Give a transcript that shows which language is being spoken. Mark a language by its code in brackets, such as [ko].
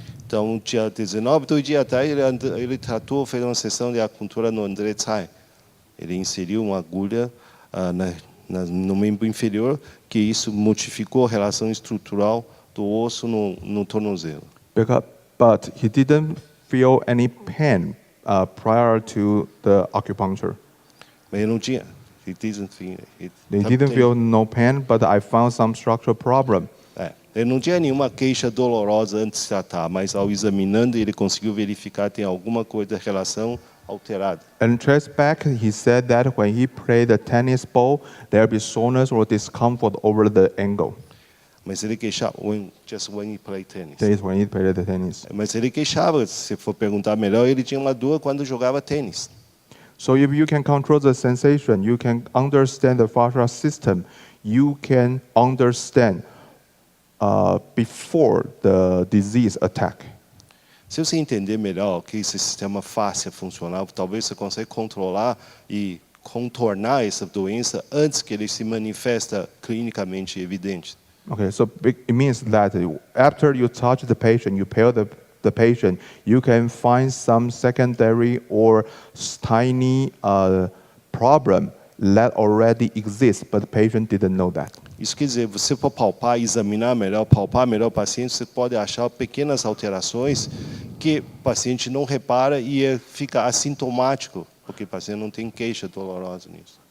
[pt] Então, dia 19, 2 dias atrás, ele tratou, fez uma sessão de acupuntura no André Tsai. Ele inseriu uma agulha no membro inferior, que isso modificou a relação estrutural do osso no tornozelo. [en] But he didn't feel any pain prior to the acupuncture. [pt] Mas ele não tinha. He [en] didn't feel no pain, but I found some structural problem. [pt] Ele não tinha nenhuma queixa dolorosa antes de tratar, mas ao examinando ele conseguiu verificar que tem alguma coisa de relação alterada. [en] And trace back, he said that when he played the tennis ball, there be soreness or discomfort over the ankle. [pt] Mas ele queixava [en] just when he played tennis. That is when he played the tennis. [pt] Mas ele queixava, se for perguntar melhor, ele tinha uma dor quando jogava tênis. [en] So if you can control the sensation, you can understand the fascial system, you can understand before the disease attack. [pt] Se você entender melhor que esse sistema fascia funcional, talvez você consiga controlar e contornar essa doença antes que ele se manifesta clinicamente evidente. [en] Okay, so it means that after you touch the patient, you pale the patient, you can find some secondary or tiny problem that already exists, but the patient didn't know that. [pt] Isso quer dizer, você for palpar, examinar melhor, palpar melhor o paciente, você pode achar pequenas alterações que o paciente não repara e fica assintomático, porque o paciente não tem queixa dolorosa nisso.